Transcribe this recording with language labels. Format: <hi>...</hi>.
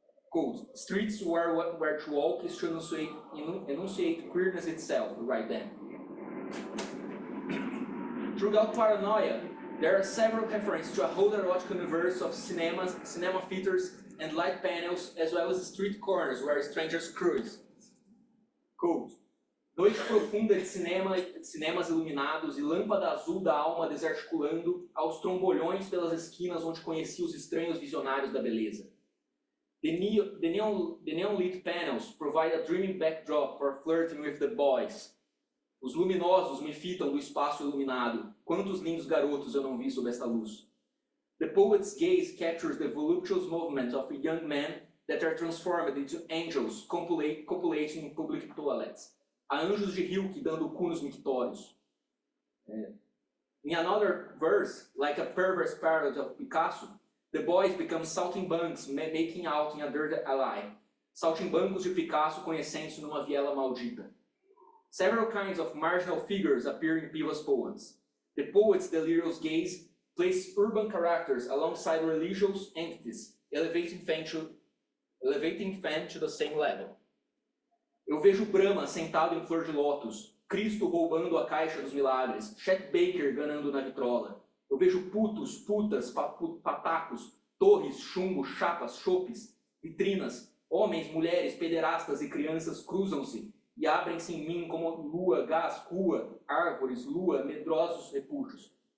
<en>Quote, streets where to walk is to enunciate queerness itself, right then. Throughout Paranoia, there are several references to a whole erotic universe of cinema theaters, and light panels, as well as street corners where strangers cruise.</en> <pt>Quote, noite profunda de cinemas iluminados e lâmpada azul da alma desarticulando aos trombolhões pelas esquinas onde conheci os estranhos visionários da beleza.</pt> <en>The neon lit panels provide a dreamy backdrop for flirting with the boys.</en> <pt>Os luminosos me fitam do espaço iluminado. Quantos lindos garotos eu não vi sob esta luz.</pt> <en>The poet's gaze captures the voluptuous movement of young men that are transformed into angels copulating in public toilets.</en> <pt>Há anjos de Hilke dando o cu nos mictórios.</pt> <en>In another verse, like a perverse parody of Picasso, the boys become saltimbancos making out in a dirty alley.</en> <pt>Saltimbancos de Picasso conhecendo-se numa viela maldita.</pt> <en>Several kinds of marginal figures appear in Piva's poems. The poet's delirious gaze places urban characters alongside religious entities, elevating fame to the same level.</en> <pt>Eu vejo Brahma sentado em flor de lótus, Cristo roubando a caixa dos milagres, Chet Baker ganhando na vitrola. Eu vejo putos, putas, patacos, torres, chumbo, chapas, chopes, vitrinas, homens, mulheres, pederastas e crianças cruzam-se e abrem-se em mim como lua, gás, rua, árvores, lua, medrosos repúdios.</pt>